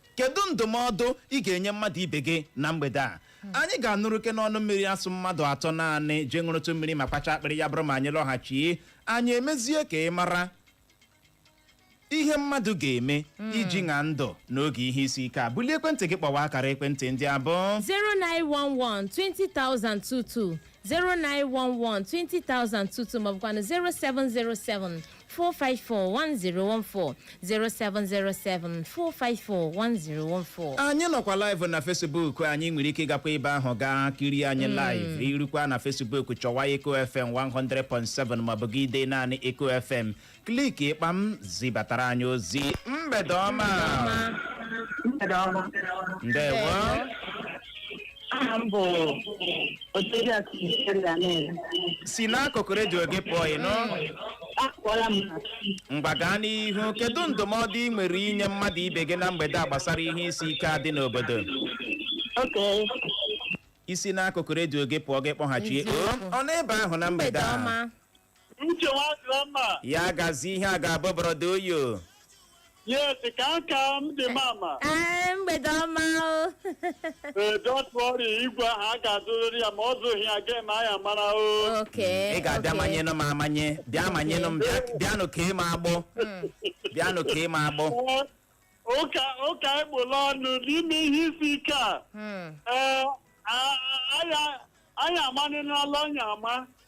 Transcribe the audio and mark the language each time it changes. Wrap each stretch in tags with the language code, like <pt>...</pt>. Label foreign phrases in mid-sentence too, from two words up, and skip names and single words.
<ig>Kedu ndụmọdụ ị ga-enye mmadụ ibe gị na mgbede a? Hmm. Anyị ga-anụrụ ke n'ọnụ mmiri asụ mmadụ atọ naanị jee ṅụrụtụ mmiri ma kpacha akpịrị ya bụrụ ma anyị lọghachie. Anyị emezie ka ị mara Ihe mmadụ ga-eme Mm. iji ṅaa ndụ n'oge ihe isi ike a. Bulie ekwentị gị kpọwa akara ekwentị ndị a bụ Zero nine one one twenty thousand two two, zero nine one one twenty thousand two two, ma ọ bụkwanụ zero seven zero seven four five four one zero one four, zero seven zero seven four five four one zero one four. Anyị nọkwa live na Facebook, anyị nwere ike ịgakwa ebe ahụ gaa kirie anyị Mm. live. Irukwa na Facebook, chọwa Echo F M one hundred point seven ma ọ bụ gị dee naanị Echo F M. Kliki ịkpa m, zibatara anyị ozi. Mgbede ọma. Mgbede ọma. Mgbede ọma. Ndewo. Aha m bụ Oteriakụ Victoria Nel. Si n'akụkụ redio gị pụọ ị nụ. Apụọla m. Ngwa gaa n'ihu. Kedu ndụmọdụ ị nwere inye mmadụ ibe gị na mgbede a gbasara ihe isi ike a dị n'obodo? Ok. Isi n'akụkụ redio gị pụọ gị kpọghachie. Eziokwu. O, ọ n'ebe ahụ na mgbede Mgbede a? ọma. Uche Nwadịrọmma. Ya gazi ihe a ga-abụ, brother Oyo. Yes, ka aka m dị mama. Ee, mgbede ọma o.</ig> <en>Eh, don't worry,</en> <ig>igwe ahụ a ga-azụrịrị ya, ma ọ zụghị ya, game anyị amara o. Okay, Ị ga-abịa okay. manyenu m amanye. Bịa manyenu m, bịa, Okay. bịanụ ka ị ma agbụ. Mm. Bịanụ ka ị ma agbụ. Eh, ụka, ụka ekpola ọnụ n'ime ihe isi ike a. Hmm. Ee, a, a, anya, anya amanịnala ọnya ama.</ig>